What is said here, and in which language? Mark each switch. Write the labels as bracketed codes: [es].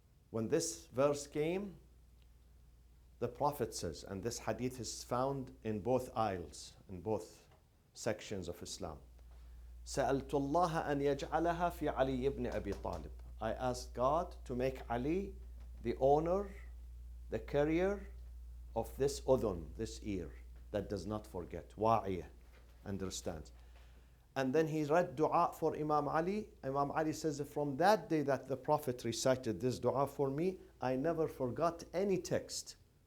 [en] When this verse came, the Prophet says, and this hadith is found in both aisles, in both sections of Islam. [ar] سألت الله أن يجعلها في علي ibn Abi Talib. [en] I asked God to make Ali the owner, the carrier of this udhun, this ear that does not forget. Wa'iyah, understands. And then he read dua for Imam Ali. Imam Ali says, from that day that the Prophet recited this dua for me, I never forgot any text.